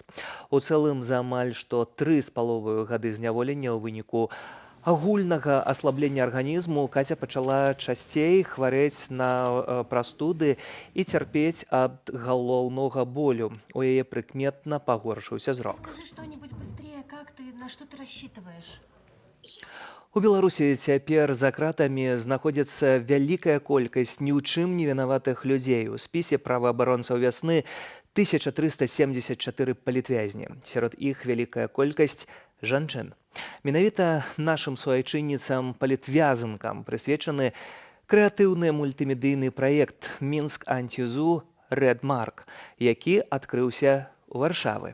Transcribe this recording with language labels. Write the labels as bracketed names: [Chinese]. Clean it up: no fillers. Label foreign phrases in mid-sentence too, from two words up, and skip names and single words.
[Belarusian] У цэлым за амаль што 3,5 гады зняволення ў выніку агульнага аслаблення арганізму Каця пачала часцей хварэць на прастуды і цярпець ад галоўнога болю. У яе прыкметна пагоршыўся зрок. [Russian] Скажи что-нибудь быстрее, как ты, на что ты рассчитываешь? [Belarusian] У Беларусі цяпер за кратамі знаходзіцца вялікая колькасць ні ў чым не вінаватых людзей. У спісе праваабаронцаў вясны 1374 палітвязні. Сярод іх вялікая колькасць жанчын. Менавіта нашым суайчынніцам палітвязанкам прысвечаны крэатыўны мультымедыйны праект «Мінск антизу Red Mark», які адкрыўся ў Варшавы.